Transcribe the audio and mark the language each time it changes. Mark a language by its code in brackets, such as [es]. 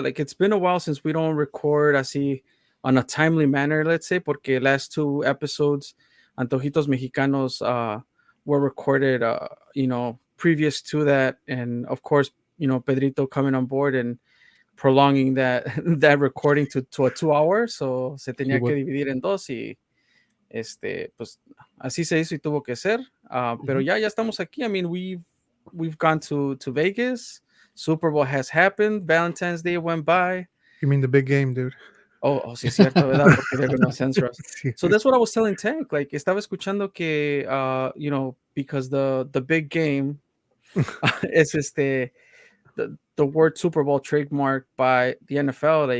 [en] Like, it's been a while since we don't record así on a timely manner, let's say, porque last two episodes, Antojitos Mexicanos, were recorded, previous to that. And of course, Pedrito coming on board and prolonging that that recording to a 2 hour. So se He [es] tenía que [en] would. [es] dividir en dos y, pues, así se hizo y tuvo que ser. Pero ya estamos aquí. [en] I mean, we've gone to Vegas. Super Bowl has happened. Valentine's Day went by. You mean the big game, dude? [es] Sí, es cierto, ¿verdad? [en] Porque they're gonna censor us. [es] Sí. [en] So that's what I was telling Tank. Like, [es] estaba escuchando que, [en] because the big game is the word Super Bowl trademarked by the NFL.